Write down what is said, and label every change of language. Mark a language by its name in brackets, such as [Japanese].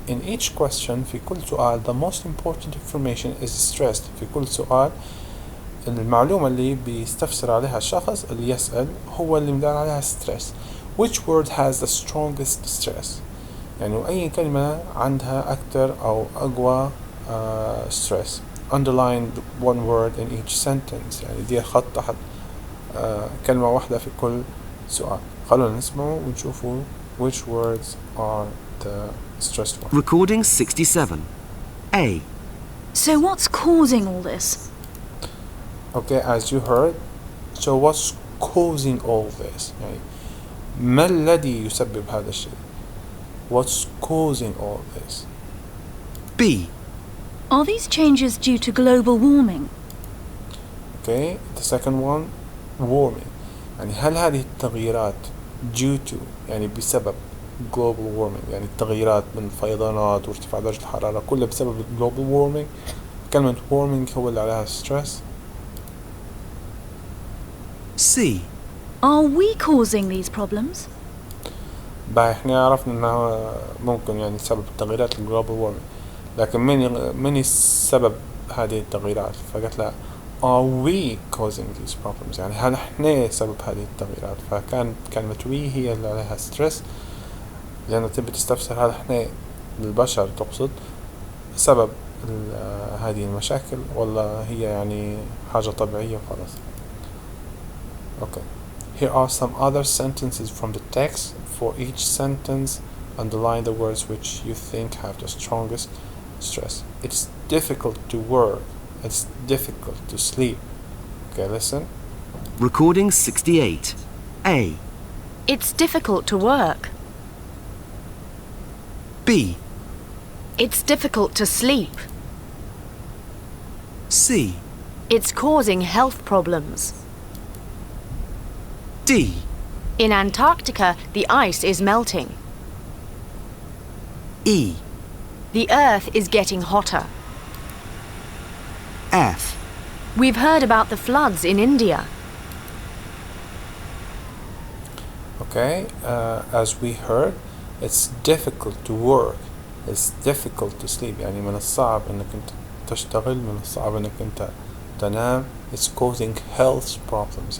[English] In each question [Arabic] في كل سؤال [English] the most important information is stressed. [Arabic] في كل سؤال المعلومة اللي بيستفسر عليها الشخص اللي يسأل هو اللي مدار عليها stress. [English] Which word has the strongest stress؟ [Arabic] يعني أي كلمة عندها أكثر أو أقوى stress. [English] Underline one word in each sentence. [Arabic] يعني دي خط تحت كلمة واحدة في كل سؤال. خلونا نسمعوا ونشوفوا [English] which words are the stressed ones. Recording 67. A. So what's causing all this? Okay, as you heard, so what's causing all this? [Arabic] يعني ما الذي يسبب هذا الشيء? [English] What's causing all this? B. Are these changes due to global warming? Okay, the second one, warming. [Arabic] يعني هل هذه التغييرات [English] due to [Arabic] يعني بسبب global warming، يعني التغييرات من الفيضانات وارتفاع درجة الحرارة كلها بسبب global warming؟ كلمة warming هو اللي عليها stress. [English] C. Are we causing these problems? [Arabic] بقى احنا عرفنا انها ممكن يعني سبب التغييرات الجلوبال وورمينج، لكن من السبب هذه التغييرات؟ فقالت لا [English] are we causing these problems، [Arabic] يعني هل احنا سبب هذه التغييرات؟ فكان كلمة we هي اللي عليها ستريس، لأنه تبي تستفسر هل احنا البشر تقصد سبب هذه المشاكل ولا هي يعني حاجة طبيعية وخلاص. [English] Okay. Here are some other sentences from the text. For each sentence, underline the words which you think have the strongest stress. It's difficult to work. It's difficult to sleep. Okay, listen. Recording 68. A. It's difficult to work. B. It's difficult to sleep. C. It's causing health problems. D. In Antarctica, the ice is melting. E. The Earth is getting hotter. F. We've heard about the floods in India. Okay, as we heard, it's difficult to work. It's difficult to sleep. [Arabic] يعني من الصعب انك انت تشتغل، من الصعب انك انت تنام. [English] It's causing health problems.